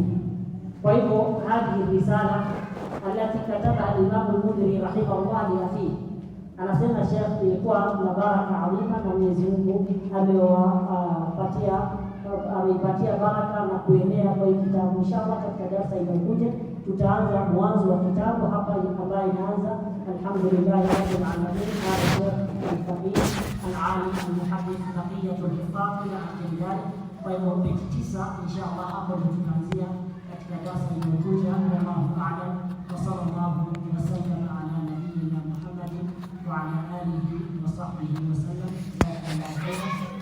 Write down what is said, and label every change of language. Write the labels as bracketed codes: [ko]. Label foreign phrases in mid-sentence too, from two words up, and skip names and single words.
[sw] Kwa hivyo hadi [ar] رسالة التي كتب الإمام المنذري رحمه الله في [sw] anasema Sheikh ilikuwa na baraka adhima na Mwenyezi Mungu ameipatia baraka na kuenea kwa kitabu. Inshallah katika darasa inayokuja tutaanza mwanzo wa kitabu hapa ambayo inaanza [ar] الحمد لله رب العالمين هذا الفقيه العالم المحدث بقية الحفاظ إلى آخر. [sw] Kwa hivyo peji 9 inshallah hapo tutaanzia katika darasa inayokuja. [ar] الله أعلم وصلى الله وسلم على نبينا محمد وعلى آله وصحبه وسلم.